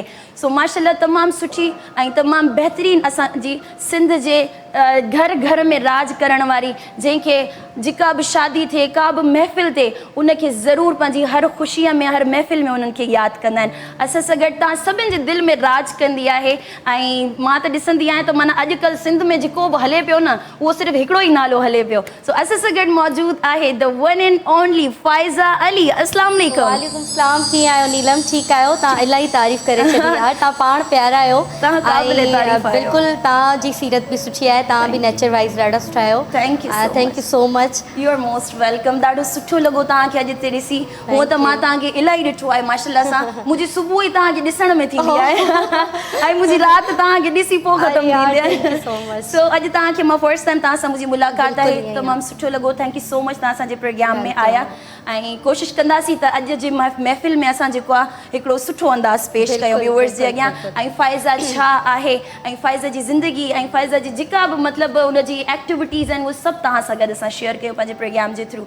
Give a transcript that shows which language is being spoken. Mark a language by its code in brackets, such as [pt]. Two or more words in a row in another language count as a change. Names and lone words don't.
[sd] सो माशाल्लाह तमामु सुठी ऐं तमामु बहितरीन असांजी सिंध जे घर घर में राज करण वारी, जंहिंखे जेका बि शादी थिए, का बि महफ़िल थिए, उनखे ज़रूरु पंहिंजी हर ख़ुशीअ में, हर महफ़िल में उन्हनि खे यादि कंदा आहिनि। असां सां गॾु तव्हां सभिनि जे दिलि में राज कंदी आहे। ऐं मां त ॾिसंदी आहियां त माना अॼुकल्ह सिंध में जेको बि हले पियो न, उहो सिर्फ़ु हिकिड़ो ई नालो हले पियो। सो असां सां गॾु मौजूदु आहे [en] the one and only [sd] फ़ाइज़ा अली। [ar] السلام عليكم. وعليكم السلام. [sd] कीअं आहियो नीलम? ठीकु आहियो? तव्हां इलाही तारीफ़ करे छॾी यार, तव्हां पाण प्यारा आहियो। बिल्कुलु तव्हांजी सीरत बि सुठी आहे, तव्हां बि [en] nature wise [sd] ॾाढा सुठा आहियो। [en] Thank you so much. You are most welcome. [sd] ॾाढो सुठो लॻो तव्हांखे अॼु हिते ॾिसी। हूअं त मां तव्हांखे इलाही ॾिठो आहे माशाल्लाह सां। मुंहिंजी सुबुह ई तव्हांखे ॾिसण में थींदी आहे ऐं मुंहिंजी राति तव्हांखे ॾिसी पोइ ख़तमु थींदी आहे। सो अॼु तव्हांखे मां [en] first time [sd] तव्हां सां मुंहिंजी मुलाक़ात आहे, तमामु सुठो लॻो। [en] thank you so much [sd] तव्हां असांजे प्रोग्राम में आया। ऐं कोशिशि कंदासीं त अॼु जी महफ़िल में असां जेको आहे हिकिड़ो सुठो अंदाज़ पेश कयूं व्यूअर्स जे अॻियां। ऐं फ़ाइज़ा छा आहे, ऐं फ़ाइज़ा जी ज़िंदगी, ऐं फ़ाइज़ा जी जेका बि मतिलबु उनजी एक्टिविटीज़ आहिनि, उहे सभु तव्हां सां गॾु असां शेयर कयूं पंहिंजे प्रोग्राम जे थ्रू।